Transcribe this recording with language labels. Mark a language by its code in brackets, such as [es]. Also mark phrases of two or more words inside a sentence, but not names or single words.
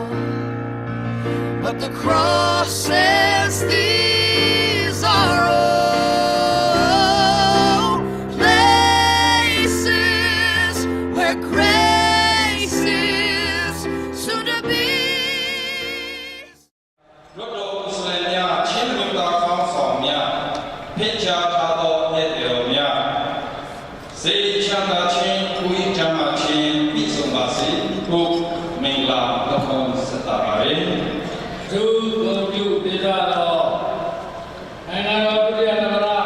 [en] But the cross says these are all places where grace is soon to be. [my] လွတ်တော်ကိုယ်စားလှယ်များချင်းလူသားကောင်းဆောင်များဖိတ်ကြားထားသောဧည့်သည်တော်များစေချမ်းသာခြင်းကိုယ်ကြမ်းမှခြင်းပြည့်စုံပါစေဟုမင်္ဂလာနှုတ်ခွန်းဆက်တာပါပဲသူကိုပြုပြကြတော့နိုင်ငံတော်ပြည်ရသမ္မတ